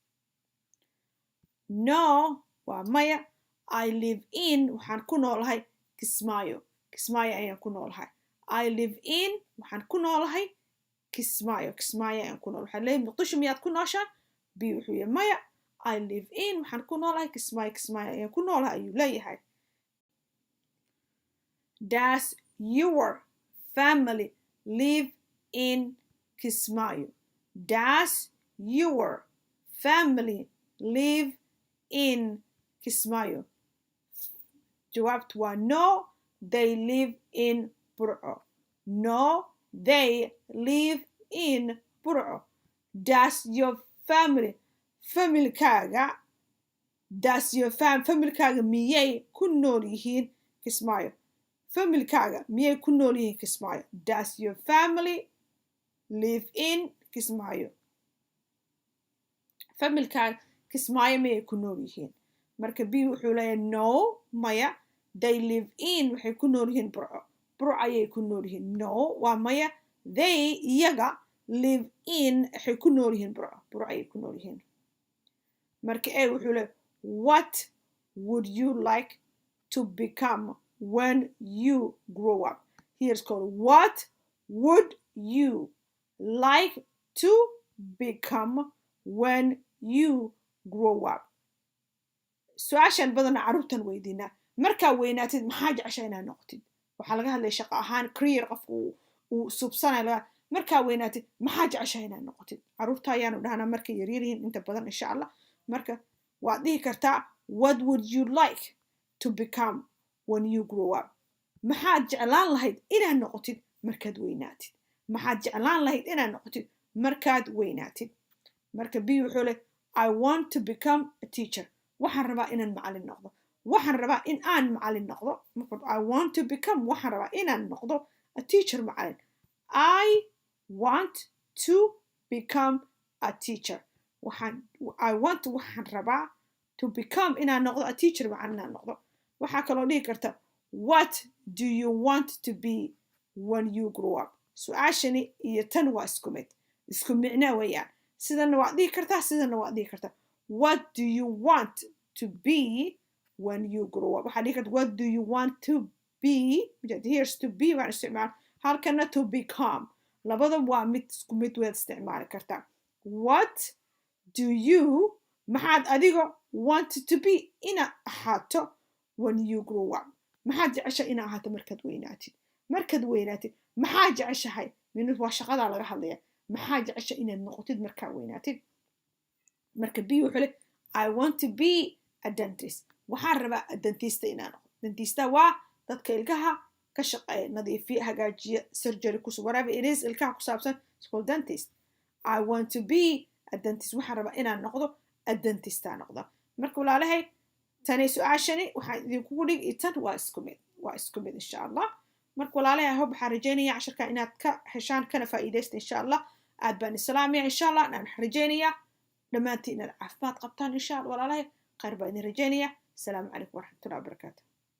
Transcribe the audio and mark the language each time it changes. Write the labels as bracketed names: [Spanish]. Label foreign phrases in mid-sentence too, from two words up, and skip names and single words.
[Somali] no waa maya [English] I live in [Somali] waxaan ku noolahay Kismaayo ayaan ku noolahay [English] I live in [Somali] waxaan ku noolahay Kismaayo ayaan ku noolahay waxaan leeyahay Mogadishu miyaad ku nooshahay b wuxuu yahay maya [English] I live in [Somali] waxaan ku noolahay Kismaayo ayaan ku noolahay ayuu leeyahay [English] does your family live in Kismaayo does your family live in Kismaayo [Somali] jawaabtu waa [English] no they live in Burco no they live in Burco does your familykaaga [Somali] miyay ku nool yihiin Kismaayo familykaaga miyay ku nool yihiin Kismaayo [English] does your family live in Kismaayo [Somali] familykaaga Kismaayo miyay ku nool yihiin marka b wuxuu leeyahay no maya [English] they live in [Somali] waxay ku nool yihiin Burco ayay ku nool yihiin no waa maya they iyaga [English] live in [Somali] waxay ku nool yihiin Burco ayay ku nool yihiin marka ee wuxuu leeyahay [English] what would you like to become when you grow up here's called what would you like to become when you grow up [Somali] su-aashan badan carruurtan weydiinaa markaa weynaatid maxaa jeceshaa inaad noqotid waxaa laga hadlaya shaqo ahaan career qofku uu subsanayo markaa weynaatid maxaa jeceshahay inaad noqotid caruurta ayaanu dhahnaa markay yaryar yihiin inta badan [Arabic] إن شاء الله [Somali] marka waad dhihi kartaa [English] what would you like to become when you grow up [Somali] maxaad jeclaan lahayd inaad noqotid markaad weynaatid maxaad jeclaan lahayd inaad noqotid markaad weynaatid marka b wuxuu leh [English] I want to become a teacher [Somali] waxaan rabaa inaan macallin noqdo waxaan rabaa in aan macallin noqdo I [English] want to become [Somali] waxaan rabaa inaan noqdo [English] a teacher [Somali] macallin [English] I want to become a teacher [Somali] waxaan rabaa [English] to become [Somali] inaan noqdo [English] a teacher [Somali] macallin inaan noqdo waxaa kaloo dhihi karta [English] what do you want to be when you grow up [Somali] su-aashani iyo tan waa isku micno weeyaan sidana waad dhihi kartaa sidana waad dhihi kartaa [English] what do you want to be when you grow up [Somali] waxaad dhihi karta [English] what do you want to be here's to be [Somali] waan isticmaal halkana [English] to become [Somali] labada waa isku mid weed isticmaali kartaa [English] what do you [Somali] maxaad adiga [English] want to be [Somali] inaad ahaato [English] when you grow up [Somali] maxaad jeceshahay inaad ahaato markaad weynaatid maxaa jeceshahay minus waa shaqada laga hadlaya maxaa jeceshahay inaad noqotid markaa weynaatid marka b wuxuu leh [English] I want to be a dentist [Somali] waxaan rabaa dentista inaan noqdo dentista waa dadka ilkaha ka shaqeeya nadiifiya hagaajiya surgery [English] whatever it is [Somali] ilkaha ku saabsan [English] it's called dentist I want to be a dentist [Somali] waxaan rabaa inaan noqdo a dentista noqdo marka walaalahay tani su-aashani waxaan idinkugu dhigi tan waa isku mid [Arabic] إن شاء الله [Somali] marka walaalahay hob waxaan rajaynayaa casharka inaad ka heshaan kana faa'iidaysta [Arabic] إن شاء الله [Somali] aad baan islaamiya [Arabic] إن شاء الله [Somali] aan rajaynayaa dhammaantiin inaad caafimaad qabtaan [Arabic] إن شاء الله [Somali] walaalahay khayr baan idin rajaynayaa [Arabic] السلام عليكم ورحمة الله وبركاته